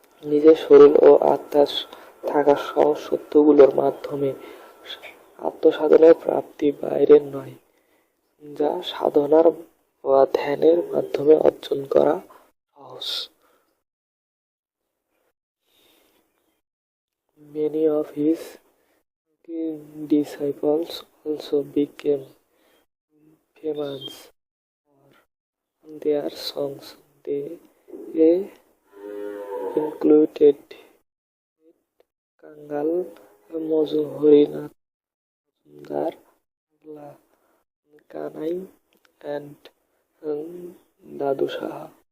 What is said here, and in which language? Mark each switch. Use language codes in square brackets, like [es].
[bn] নিজের শরীর ও আত্মার থাকা সহজ সত্যগুলোর মাধ্যমে আত্মসাধনের প্রাপ্তি বাইরের নয়, যা সাধনার বা ধ্যানের মাধ্যমে অর্জন করা সহজ। [en] Many of his disciples also became famous for their songs. They included Kangal Harinath Majumdar, Kanai and Dadu Saha.